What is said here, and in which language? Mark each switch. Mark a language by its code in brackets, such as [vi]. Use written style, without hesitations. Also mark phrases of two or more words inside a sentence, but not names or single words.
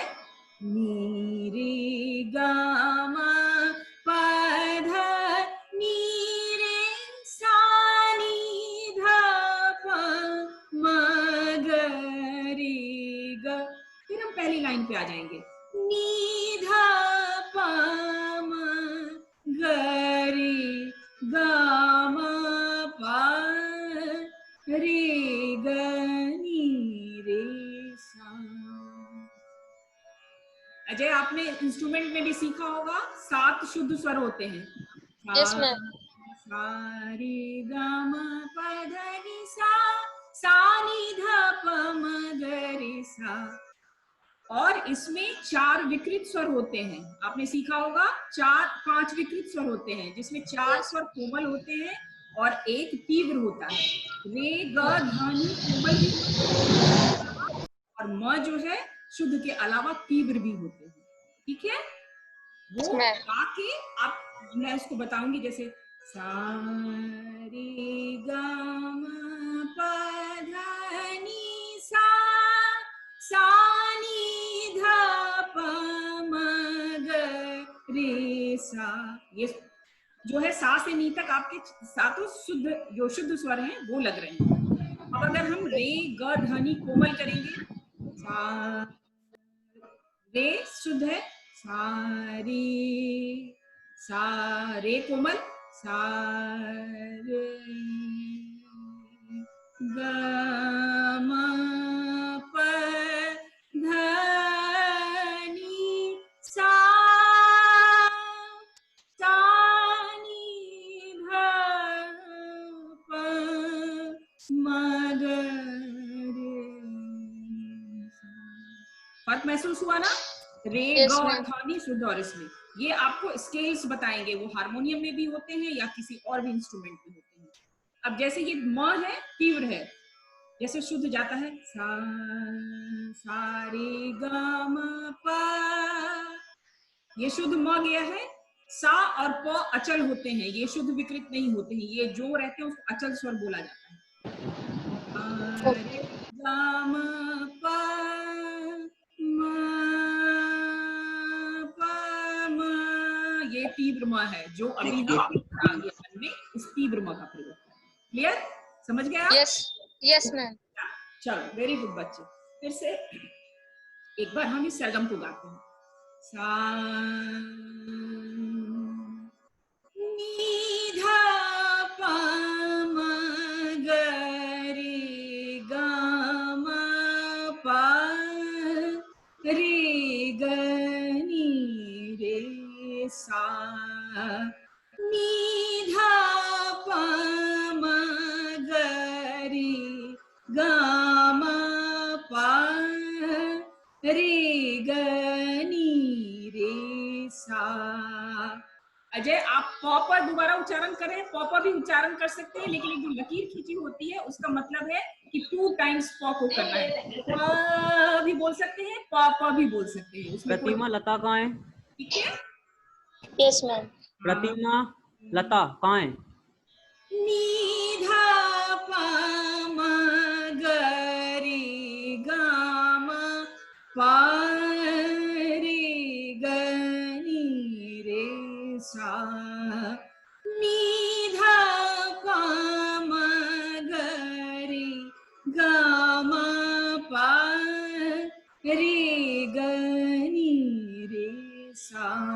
[hi] नी रे गा मा पा धा नी रे सा नी धा पा मा ग रे ग। फिर हम पहली लाइन पे आ जाएंगे, नी धा पा मा ग रे गा मा पा रे ग नी रे सा। अजय, आपने इंस्ट्रूमेंट में भी सीखा होगा 7 शुद्ध स्वर होते हैं। [en] Yes, ma'am. [hi] सा रे ग म प ध नि सा नि ध प म ग रे सा। और इसमें 4 विकृत स्वर होते हैं। आपने सीखा होगा 5 विकृत स्वर होते हैं, जिसमें 4 स्वर कोमल होते हैं और 1 तीव्र होता है। रे ग ध नि कोमल भी और म जो है शुद्ध के अलावा तीव्र भी होते हैं। ठीक है? वो गा के आप, मैं उसको बताऊंगी, जैसे सा रे ग म प ध नि सा नि ध प म ग रे सा। ये जो है सा से नी तक आपके 7 जो शुद्ध स्वर हैं वो लग रहे हैं। अब अगर हम रे ग ध नि कोमल करेंगे, सा रे शुद्ध है, सा रे कोमल, सा रे ग म प ध नि सा नि ध प म ग रे सा। फर्क महसूस हुआ ना? रे Yes, ग और ma'am. ध नि शुद्ध और इसमें ये आपको स्केल्स बताएंगे, वो हारमोनियम में भी होते हैं या किसी और भी इंस्ट्रूमेंट में होते हैं। अब जैसे ये म है, तीव्र है, जैसे शुद्ध जाता है सा रे ग म प, ये शुद्ध म गया है। सा और प अचल होते हैं, ये शुद्ध विकृत नहीं होते हैं, ये जो रहते हैं उसको अचल स्वर बोला जाता है। रे ग म प म प म, ये तीव्र म है जो अभी हम आगे अपन में इस तीव्र म का प्रयोग। क्लियर? समझ गया? [en] Yes, ma'am. [hi] चलो, [en] very good [hi] बच्चे। फिर से एक बार हम इस सरगम को गाते हैं। सा नी ध प म ग रे ग म प रे ग नी रे सा नी ध प म ग रे ग म प रे ग नी रे सा। अजय, आप प पर दोबारा उच्चारण करें। प पर भी उच्चारण कर सकते हैं, लेकिन एक जो लकीर खींची होती है उसका मतलब है कि 2 टाइम्स प को करना है। प भी बोल सकते हैं, प भी बोल सकते हैं, उसमें कोई, प्रतिमा लता कहाँ है? ठीक है? [en] Yes, ma'am. [hi] प्रतिमा लता कहाँ है? नी ध प म ग रे ग म प रे ग नी रे सा। नी ध प म ग रे ग म प रे ग नी रे सा।